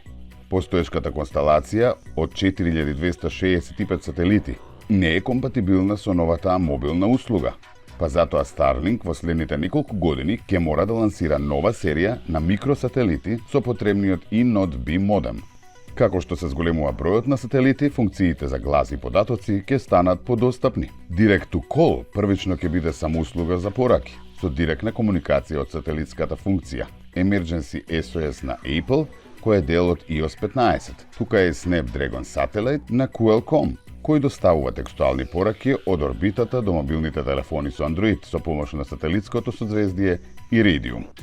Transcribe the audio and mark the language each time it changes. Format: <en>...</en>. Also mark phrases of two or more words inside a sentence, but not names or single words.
<mk>Постоешката констелација од 4265 сателити не е компатибилна со новата мобилна услуга, па затоа Starlink во следните неколку години ќе мора да лансира нова серија на микросателити со потребниот E-Node B модем. Како што се зголемува бројот на сателити, функциите за глас и податоци ќе станат подостапни. Direct to Call првично ќе биде само услуга за пораки, со директна комуникација од сателитската функција Emergency SOS на Apple, кој е дел од iOS 15. Тука е Snapdragon Satellite на Qualcomm, кој доставува текстуални пораки од орбитата до мобилните телефони со Android со помош на сателитското созвездие Iridium.</mk>